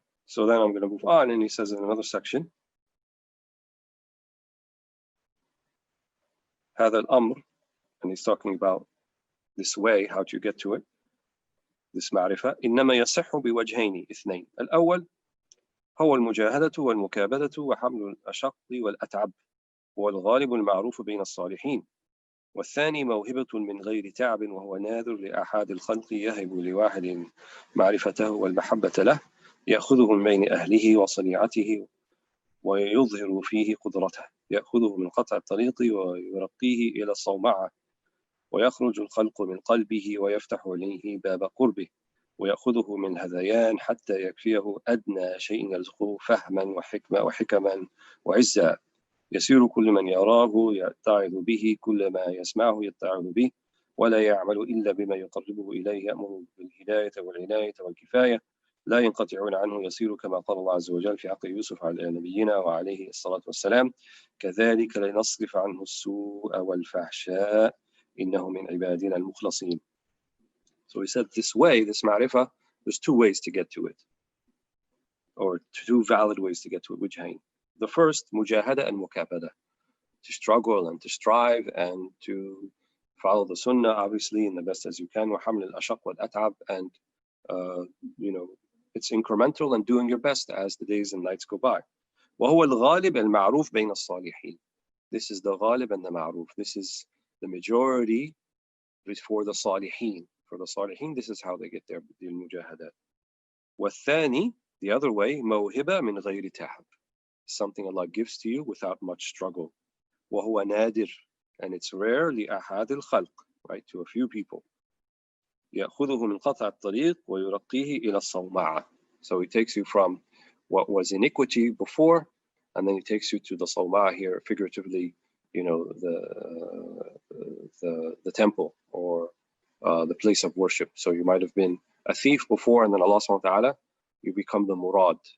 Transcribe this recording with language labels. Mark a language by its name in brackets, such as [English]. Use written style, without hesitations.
[English] So then I'm going to move on, and he says in another section, [Arabic] هذا الأمر, [English] and he's talking about this way, how to get to it, this معرفة, [Arabic] إنما يصح بوجهين اثنين. الأول هو المجاهدة والمكابدة وحمل الأشق والأتعب، هو الغالب المعروف بين الصالحين. والثاني موهبة من غير تعب، وهو نادر لأحد الخلق، يهب لواحد معرفته والمحبة له، يأخذه من بين أهله وصنيعته ويظهر فيه قدرته، يأخذه من قطع الطريق ويرقيه إلى الصومعة، ويخرج الخلق من قلبه ويفتح عليه باب قربه، ويأخذه من هذيان حتى يكفيه أدنى شيء يرزقه فهما وحكما وعزا، يسير كل من يراه يتعظ به، كل ما يسمعه يتعظ به، ولا يعمل إلا بما يقربه إليه، يأمر بالهداية والعناية والكفاية، لا ينقطعون عنه، يسير كما قال الله عز وجل في حق يوسف على نبينا وعليه الصلاة والسلام، كذلك لنصرف عنه السوء والفحشاء إنه من عبادنا المخلصين. [English] So he said this way, this ma'rifah, there's two ways to get to it, or two valid ways to get to it. [Arabic] وجهين. [English] The first, mujahada and mukabada, to struggle and to strive and to follow the sunnah, obviously, in the best as you can. [Arabic] وحمل الأشق والأتعب, [English] and it's incremental and doing your best as the days and nights go by. [Arabic] وهو الغالب المعروف بين الصالحين. [English] This is the ghalib and the ma'ruf. This is the majority for the salihin. For the salihin, this is how they get their mujahadat. [Arabic] والثاني, [English] the other way, [Arabic] موهبة من غير تعب. [English] Something Allah gives to you without much struggle. [Arabic] وهو نادر, [English] and it's rare [Arabic] لأحد الخلق, [English] right, to a few people. [Arabic] يأخذه من قطع الطريق ويرقيه إلى الصومعة. [English] So he takes you from what was iniquity before, and then he takes you to the صومعة here, figuratively, the temple, or the place of worship. So you might have been a thief before, and then Allah subhanahu wa ta'ala, you become the murad.